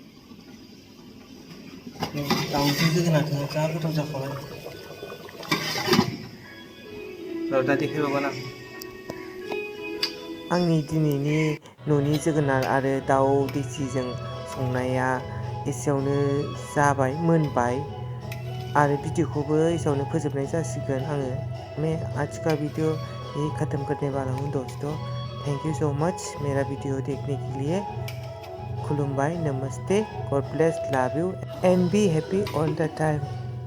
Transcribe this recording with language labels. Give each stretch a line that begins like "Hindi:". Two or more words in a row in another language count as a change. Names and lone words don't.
Bodo: दाउजों जोगोनारजों जा गोथाव जाखाबाय र' दा देखायबावगोन आंनि दिनैनि न'नि जोगोनार आरो दाउ देसिजों संनाया एसेयावनो जाबाय मोनबाय आरो भिडिअखौबो एसेयावनो फोजोबनाय जासिगोन आङो
Hindi: मैं आज का वीडियो यही ख़त्म करने वाला हूँ दोस्तों
English: Thank you so much
Hindi: मेरा वीडियो देखने के लिए खुलुमबाई नमस्ते
English: God bless love you and be happy all the time